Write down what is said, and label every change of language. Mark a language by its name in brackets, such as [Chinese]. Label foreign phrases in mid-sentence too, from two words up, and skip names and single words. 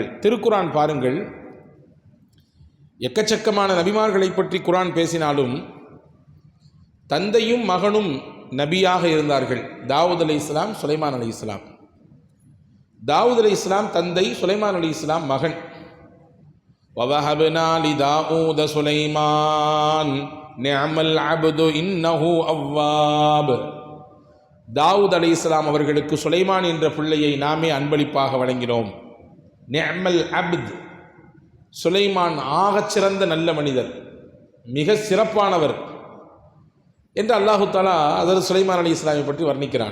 [Tamil] திருக்குரான் பாருங்கள், எக்கச்சக்கமான நபிமார்களை பற்றி குரான் பேசினாலும் தந்தையும் மகனும் நபியாக இருந்தார்கள். தாவூத் அலைஹிஸ்ஸலாம், சுலைமான் அலைஹிஸ்ஸலாம். தாவூத் அலைஹிஸ்ஸலாம் தந்தை, சுலைமான் அலைஹிஸ்ஸலாம் மகன். [Arabic] وَوَهَبْنَا لِدَاوُودَ سُلَيْمَانَ نعم العبد إنه أواب. [Tamil] தாவூத் அலைஹிஸ்ஸலாம் அவர்களுக்கு சுலைமான் என்ற பிள்ளையை நாமே அன்பளிப்பாக வழங்கினோம். [Arabic] نعم العبد, [Tamil] சுலைமான் ஆகச்சிறந்த நல்ல மனிதர், மிக சிறப்பானவர் என்று [Arabic] الله تعالى [Tamil] ஹஜ்ரத் சுலைமான் அலைஹிஸ்ஸலாமை பற்றி வர்ணிக்கிறான்.